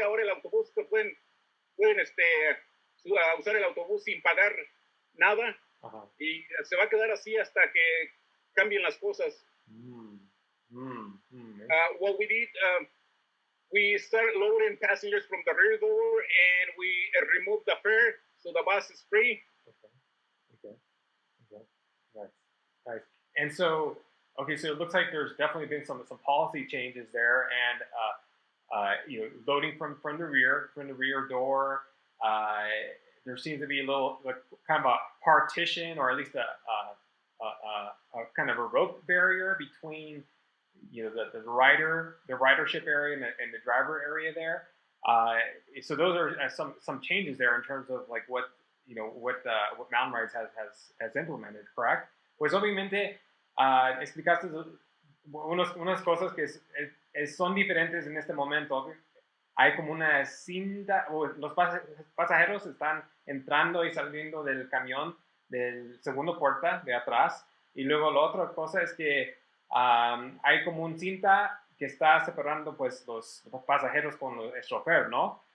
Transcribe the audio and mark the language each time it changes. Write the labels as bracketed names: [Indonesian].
[Spanish] Ahora el autobús pueden usar el autobús sin pagar nada. Ajá. Y se va a quedar así hasta que cambien las cosas. [English] What we did, we started lowering passengers from the rear door and we removed the fare so the bus is free. Okay. Nice. And so it looks like there's definitely been some policy changes there, and loading from the rear door. There seems to be a little kind of a partition, or at least a kind of a rope barrier between the ridership area and the driver area there. So those are some changes there in terms of like what Mountain Rides has implemented, correct? [Spanish] Pues obviamente explicaste unas cosas que son diferentes en este momento. Hay como una cinta, los pasajeros están entrando y saliendo del camión del segundo puerta de atrás, y luego la otra cosa es que hay como una cinta que está separando pues los pasajeros con el chofer, ¿no?